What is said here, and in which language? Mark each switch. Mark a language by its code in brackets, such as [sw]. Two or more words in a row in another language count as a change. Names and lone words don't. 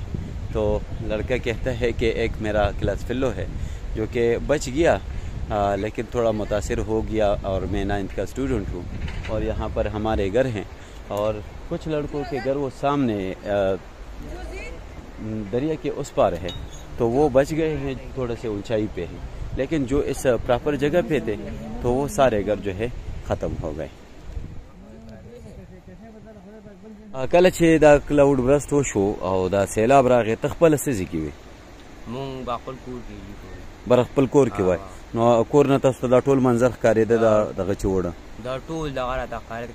[ur] تو لڑکا کہتا ہے کہ ایک میرا [en] class fellow [ur] ہے جو کہ بچ گیا، لیکن تھوڑا متاثر ہو گیا اور میں 9th کا اسٹوڈنٹ ہوں اور یہاں پر ہمارے گھر ہیں اور کچھ لڑکوں کے گھر وہ سامنے دریا کے اس پار ہے، تو وہ بچ گئے ہیں، تھوڑے سے اونچائی پہ ہیں. لیکن جو اس پراپر جگہ پہ تھے تو وہ سارے گھر جو ہے ختم ہو گئے. [ps] کله چې دا [en] cloud burst [ps] وشو او دا سیلاب راغی، ته خپله څه ځای کې وې؟ مونږ به خپل کور کې یو. بر خپل کور کې وای؟ نو کور نه تاسو ته دا ټول منظر ښکارېده دغه چې وړه؟ دا ټول دغه راته ښکارېده.